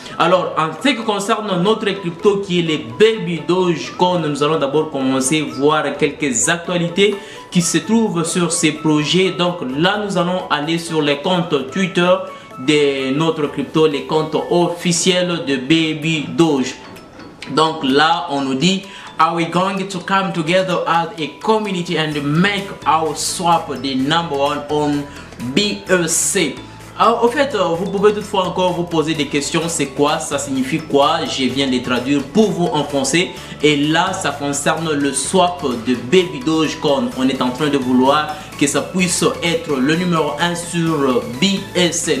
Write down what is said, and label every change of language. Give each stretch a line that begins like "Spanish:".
French: Alors, en ce qui concerne notre crypto qui est le Baby Dogecoin, nous allons d'abord commencer à voir quelques actualités qui se trouvent sur ces projets. Donc là, nous allons aller sur les comptes Twitter de notre crypto, les comptes officiels de Baby Doge. Donc là, on nous dit:
English: are we going to come together as a community and make our swap the #1 on BEC?
French: Alors, au fait, vous pouvez toutefois encore vous poser des questions. C'est quoi? Ça signifie quoi? Je viens de traduire pour vous en français. Et là, ça concerne le swap de Baby Dogecoin. On est en train de vouloir que ça puisse être le numéro 1 sur BSC.